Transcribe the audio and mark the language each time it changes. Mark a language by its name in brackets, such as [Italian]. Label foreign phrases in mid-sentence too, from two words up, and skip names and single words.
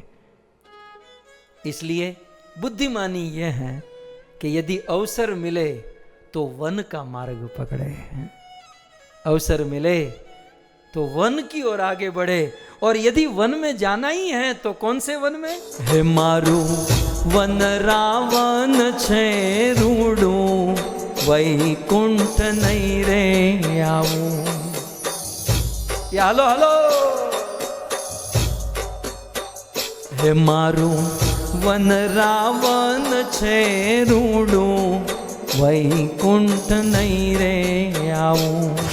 [Hindi] इसलिए बुद्धिमानी यह है कि यदि अवसर मिले तो वन का मार्ग पकड़े, अवसर मिले तो वन की ओर आगे बढ़े। और यदि वन में जाना ही है तो कौन से वन में? [Gujarati] હે મારું વન રાવણ છે રૂડું, વૈકુંઠ નહીં રે આઉં। યા હલો હે મારું વન રાવણ છે રૂડું, વૈકુંઠ નહીં રે આઉં।